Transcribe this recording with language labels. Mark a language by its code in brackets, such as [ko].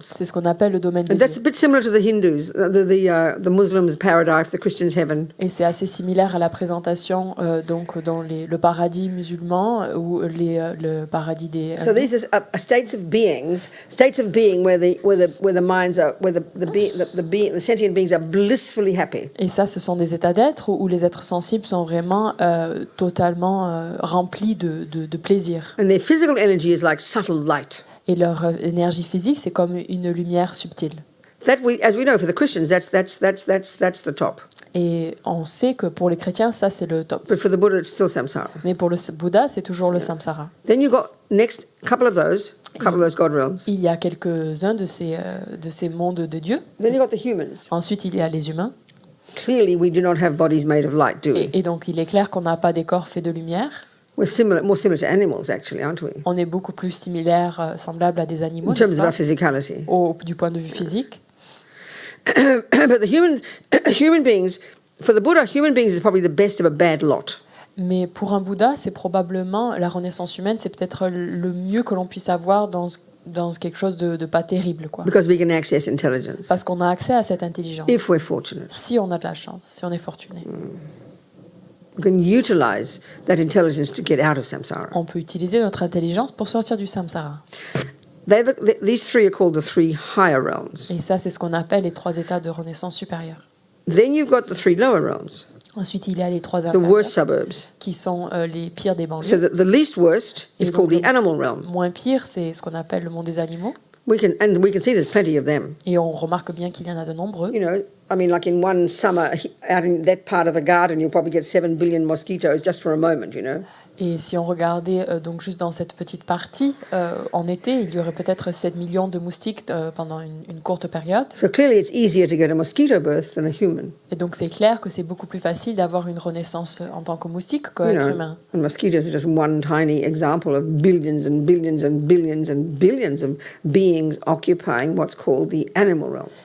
[fr] c'est ce qu'on appelle le domaine des [en] And that's [fr] dieux. [en] a bit similar to the Hindus, the Muslims' paradise, the Christians' heaven. [fr] Et c'est assez similaire à la présentation donc dans le paradis musulman ou le paradis des [en] So these are states of being where the minds are, where the sentient beings are blissfully happy. [fr] Et ça, ce sont des états d'être où les êtres sensibles sont vraiment totalement remplis de plaisir. [en] And their physical energy is like subtle light. [fr] Et leur énergie physique, c'est comme une lumière subtile. [en] As we know, for the Christians, that's the top. [fr] Et on sait que pour les chrétiens, ça c'est le top. [en] But for the Buddha, it's still samsara. [fr] Mais pour le Bouddha, c'est toujours le samsara. [en] Then you got next couple of those God realms. [fr] Il y a quelques-uns de ces mondes de Dieu. [en] Then you got the humans. [fr] Ensuite, il y a les humains. [en] Clearly, we do not have bodies made of light, do we? [fr] Et donc, il est clair qu'on n'a pas des corps faits de lumière. [en] We're more similar to animals, actually, aren't we? [fr] On est beaucoup plus similaires, semblables à des animaux, [en] In terms [fr] n'est-ce [en] of [fr] pas? [en] our physicality. [fr] Du point de vue physique. [en] But the human beings, for the Buddha, human beings is probably the best of a bad lot. [fr] Mais pour un Bouddha, c'est probablement la renaissance humaine, c'est peut-être le mieux que l'on puisse avoir dans quelque chose de pas terrible, quoi. [en] Because we can access intelligence. [fr] Parce qu'on a accès à cette intelligence. [en] If we're fortunate. [fr] Si on a de la chance, si on est fortuné. [en] We can utilize that intelligence to get out of samsara. [fr] On peut utiliser notre intelligence pour sortir du samsara. [en] These 3 are called the 3 higher realms. [fr] Et ça, c'est ce qu'on appelle les 3 états de renaissance supérieure. [en] Then you've got the 3 lower realms, [fr] Ensuite, il y a les 3 [en] the [fr] inférieurs, [en] worst suburbs. [fr] qui sont les pires des banlieues. [en] So the least worst is [fr] Et [en] called [fr] donc, [en] the animal realm. [fr] Moins pire, c'est ce qu'on appelle le monde des animaux. [en] We can see there's plenty of them. [fr] Et on remarque bien qu'il y en a de nombreux. [en] You know, I mean, like in one summer out in that part of a garden, you'll probably get 7 billion mosquitoes just for a moment, you know. [fr] Et si on regardait donc juste dans cette petite partie, en été, il y aurait peut-être 7 millions de moustiques pendant une courte période. [en] So clearly it's easier to get a mosquito birth than a human. [fr] Et donc c'est clair que c'est beaucoup plus facile d'avoir une renaissance en tant que moustique qu'être humain. [en] And mosquitoes are just one tiny example of billions and billions and billions and billions of beings occupying what's called the animal realm.